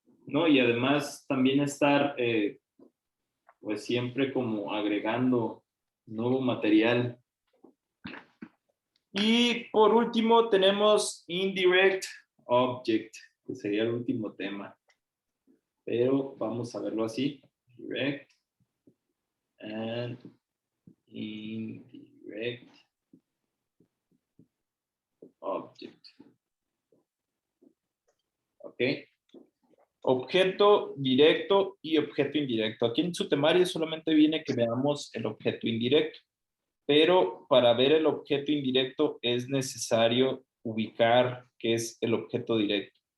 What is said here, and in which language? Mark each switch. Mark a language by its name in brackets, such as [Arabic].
[Spanish] No, y además también estar pues siempre como agregando nuevo material. Y por último tenemos indirect object, que sería el último tema. Pero vamos a verlo así. [English] Direct and indirect object. [Spanish] ¿Ok? Objeto directo y objeto indirecto. Aquí en su temario solamente viene que veamos el objeto indirecto. Pero para ver el objeto indirecto es necesario ubicar qué es el objeto directo.